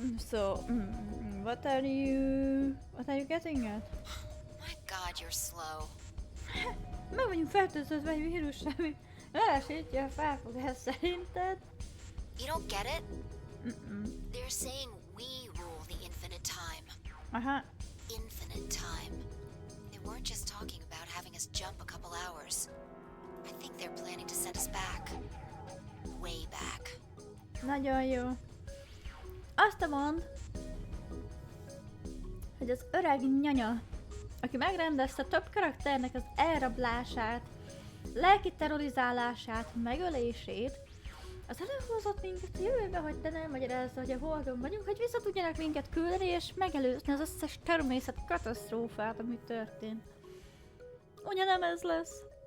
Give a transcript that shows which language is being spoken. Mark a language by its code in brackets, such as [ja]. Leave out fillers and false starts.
[en] So, what are you getting at? My God, you're slow. [hu] Meg vagyunk fertőződve egy vírussal, ami lelassítja a felfogás szerinted. [en] You don't get it? They're saying we rule the infinite time. Aha. Infinite time. They weren't just talking about having us jump a couple hours. I think they're planning to send us back. Way back. [hu] Nagyon jó. Azt mond, hogy az öreg nyanya, aki megrendezte több karakternek az elrablását, lelki terrorizálását, megölését, az előhozott minket a jövőbe, hogy te nem magyarázza, hogy a Holdon vagyunk, hogy vissza tudjanak minket küldeni és megelőzni az összes természet katasztrófát, ami történt. Ugye nem ez lesz?